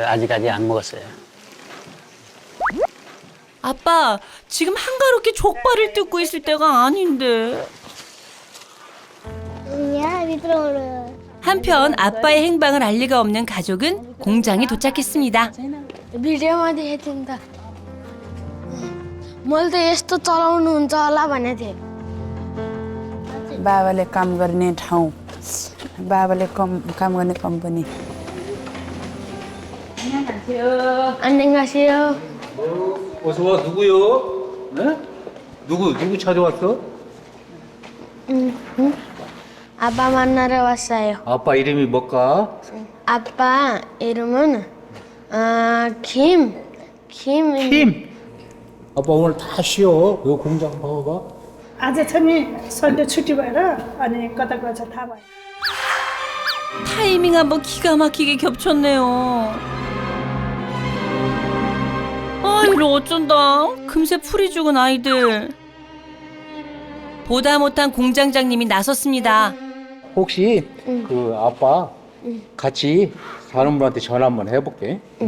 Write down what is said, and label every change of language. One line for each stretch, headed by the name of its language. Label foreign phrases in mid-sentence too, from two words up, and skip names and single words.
Korean: 아직까지 안 먹었어요. 아빠, 지금 한가롭게 족발을 뜯고 있을 때가 아닌데.
Indonesian: Ya, di terus.
Korean: 한편 아빠의 행방을 알 리가 없는 가족은 공장에 도착했습니다.
Nepali: भिडियोमा देखेको थिएँ नि त मैले त यस्तो चलाउनुहुन्छ होला भनेको थिएँ बाबाले काम गर्ने ठाउँ बाबाले काम गर्ने कम्पनी
Korean: 안녕하세요. 어서 와. 누구요? 네? 누구 찾아왔어? 아빠 만나러 왔어요. 아빠 이름이 뭘까? 아빠 이름은 김. 아빠 오늘 다 쉬어. 요 공장 봐봐.
Nepali: आज चाहिँ सन्डे छुट्टी भएर अनि कता गएछ थाहा भयो.
Korean: 타이밍 한번 기가 막히게 겹쳤네요. 아이를 어쩐다. 금세 풀이 죽은 아이들. 보다 못한 공장장님이 나섰습니다. 혹시 그 아빠 같이 다른 분한테 전화 한번 해볼게.